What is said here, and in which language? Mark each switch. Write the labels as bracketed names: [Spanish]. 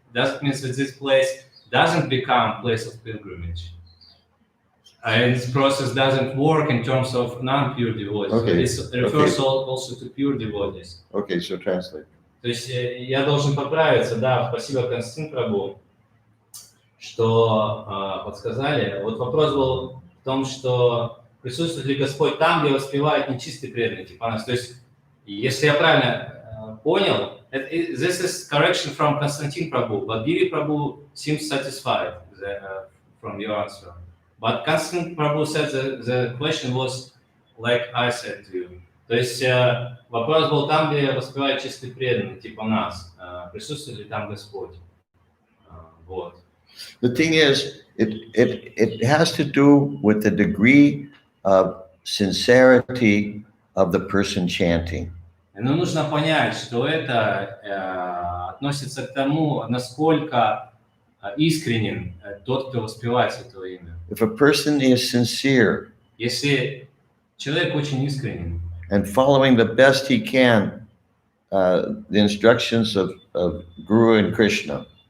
[English] Does it mean that this place doesn't become place of pilgrimage? And this process doesn't work in terms of non-pure devotees. Okay. So it refers also to pure devotees. Okay, so translate. [Russian] То есть я должен поправиться, да, спасибо, Константин Прабу, что подсказали. Вот вопрос был в том, что присутствует ли Господь там, где воспевает нечистый преданный, типа нас. То есть, если я правильно понял, [English] this is correction from Konstantin Prabhu, but Giri Prabhu seems satisfied from your answer. But Konstantin Prabhu said that the question was like I said to you. [Russian] То есть вопрос был там, где воспевает чистый преданный, типа нас. Присутствует ли там Господь? Вот. [English] The thing is, it has to do with the degree of sincerity of the person chanting. [Russian] Но нужно понять, что это относится к тому, насколько искренен тот, кто воспевает Святое Имя. [English] If a person is sincere [Russian] Если человек очень искренен [English] and following the best he can the instructions of Guru and Krishna,